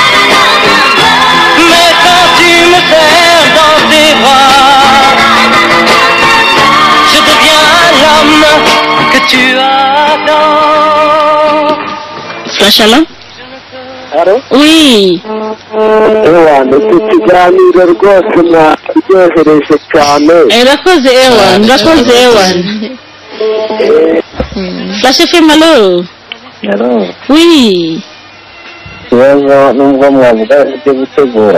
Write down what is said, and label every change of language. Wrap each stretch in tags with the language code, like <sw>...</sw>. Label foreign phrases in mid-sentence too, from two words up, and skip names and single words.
<fr>Mais quand tu me serres dans tes bras, je deviens l'homme que tu attends. Flash alarm? Allô? Oui.</fr> <rw>Ikiganiro rwose mwaryohereje cyane. Urakoze Ewan. Flash FM, allo?</rw> <fr>Hello. Oui.</fr> <rw>Ikibazo nubwo mwavuga ibyo gutegura.</rw>